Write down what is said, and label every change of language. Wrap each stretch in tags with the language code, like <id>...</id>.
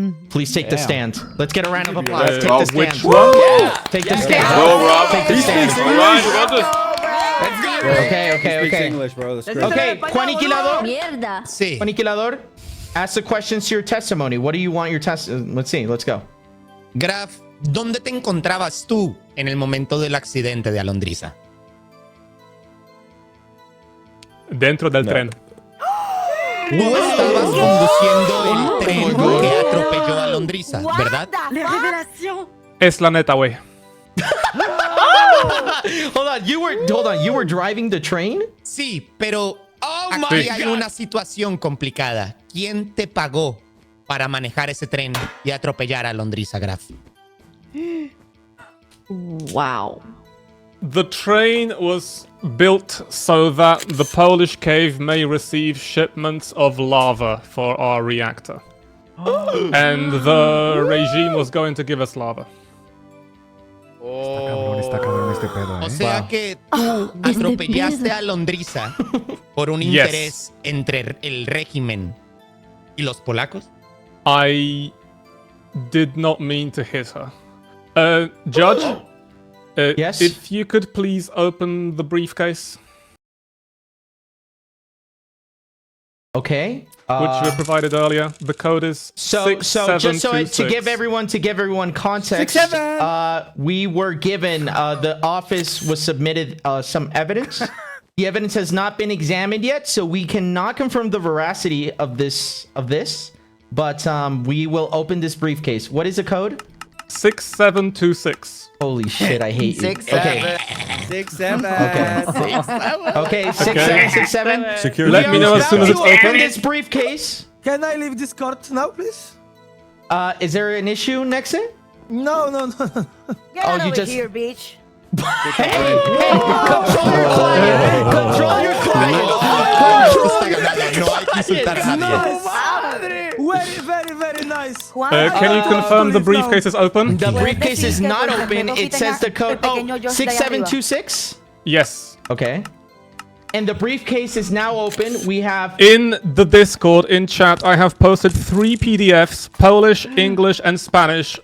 <en>Please take the stand. Let's get a round of applause. Take the stand. Which one? Take the stand. Take the stand. Okay. English, bro. That's great. Okay, Juaniquilador.</en> <es>Mierda. Sí.</es> <en>Juaniquilador, ask the questions to your testimony. What do you want your test? Let's see. Let's go.</en> <es>Graf, ¿dónde te encontrabas tú en el momento del accidente de Alondrissa? Dentro del tren. Tú estabas conduciendo el tren que atropelló a Alondrissa, ¿verdad? Es la neta, güey.</es> <en>Hold on, you were driving the train?</en> <es>Sí, pero aquí hay una situación complicada. ¿Quién te pagó para manejar ese tren y atropellar a Alondrissa, Graf?</es> <en>Wow. The train was built so that the Polish cave may receive shipments of lava for our reactor. And the regime was going to give us lava.</en> <es>Está cabrón este pedo, O sea que tú atropellaste a Alondrissa por un interés entre el régimen y los polacos.</es> <en>I did not mean to hit her. Judge, Yes? If you could please open the briefcase. Okay. Which you provided earlier. The code is So just so to give 6726. everyone context, we were given the office was submitted some evidence. The evidence has not been examined yet, so we cannot confirm the veracity of this. But we will open this briefcase. What is the code? 6726. Holy shit! I hate you. 6 7. 6 7. Okay, 6767. Security. Let me know as soon as it's open. This briefcase. Can I leave this court now, please? Is there an issue, Nexe? No. Get Oh, out you of just- here, bitch. Hey, control your client. Control your client.</en> <es>No hay que insultar a nadie.</es> <en>Very nice. Can you confirm the briefcase is open? The briefcase is not open. It says the code. Oh, 6726. Yes. Okay. And the briefcase is now open. We have. In the Discord, in chat, I have posted 3 PDFs, Polish, English, and Spanish.</en>